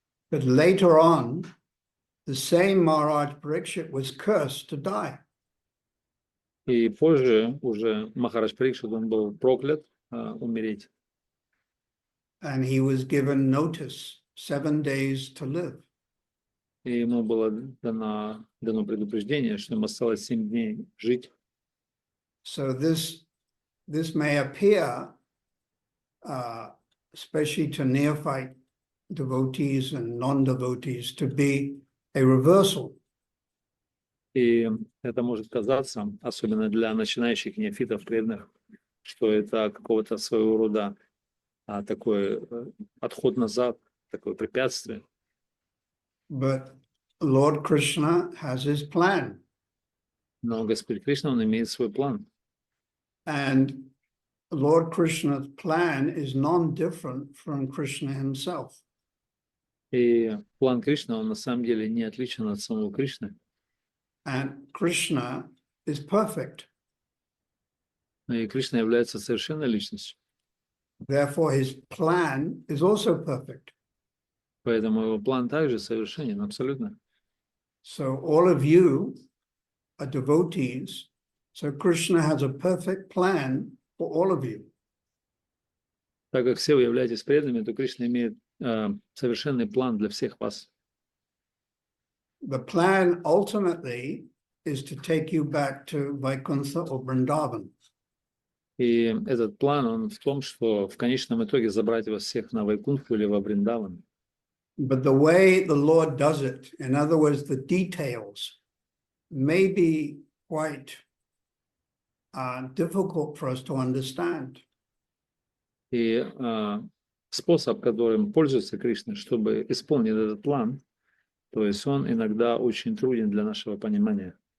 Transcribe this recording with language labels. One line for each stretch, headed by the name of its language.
English: But later on, the same Maharaj Parikshit was cursed to die.
Russian: И позже уже Махарадж Парикшит, он был проклят умереть.
English: And he was given notice 7 days to live.
Russian: И ему было дано предупреждение, что ему осталось 7 дней жить.
English: So this may appear, especially to neophyte devotees and non-devotees, to be a reversal.
Russian: И это может казаться, особенно для начинающих неофитов преданных, что это какого-то своего рода такой отход назад, такое препятствие.
English: But Lord Krishna has his plan.
Russian: Но Господь Кришна, он имеет свой план.
English: And Lord Krishna's plan is non-different from Krishna himself.
Russian: И план Кришны, он на самом деле не отличен от самого Кришны.
English: And Krishna is perfect.
Russian: И Кришна является совершенной личностью.
English: Therefore, his plan is also perfect.
Russian: Поэтому его план также совершенен, абсолютно.
English: So all of you are devotees. So Krishna has a perfect plan for all of you.
Russian: Так как все вы являетесь преданными, то Кришна имеет совершенный план для всех вас.
English: The plan ultimately is to take you back to Vaikuntha or Vrindavan.
Russian: И этот план, он в том, что в конечном итоге забрать вас всех на Вайкунтху или во Вриндаван.
English: But the way the Lord does it, in other words, the details, may be quite difficult for us to understand.
Russian: И способ, которым пользуется Кришна, чтобы исполнить этот план, то есть он иногда очень труден для нашего понимания.